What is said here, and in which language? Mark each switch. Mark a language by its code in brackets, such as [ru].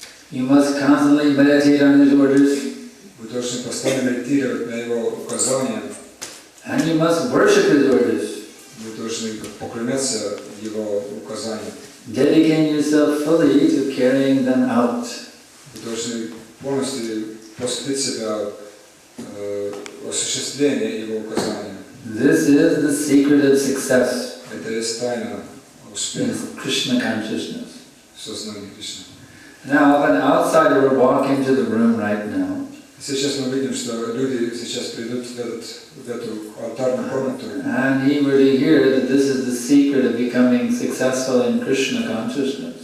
[en] You must constantly meditate on his orders. [ru] Вы должны постоянно медитировать на его указания. [en] And you must worship his orders. [ru] Вы должны поклоняться его указаниям. [en] Dedicating yourself fully to carrying them out. [ru] Вы должны полностью посвятить себя осуществлению его указаний. [en] This is the secret of success. [ru] Это есть тайна успеха. [en] Krishna consciousness. [ru] Сознание Кришны. [en] Now, if an outsider would walk into the room right now, [ru] сейчас мы видим, что люди сейчас придут в эту алтарную комнату. [en] And he were to hear that this is the secret of becoming successful in Krishna consciousness.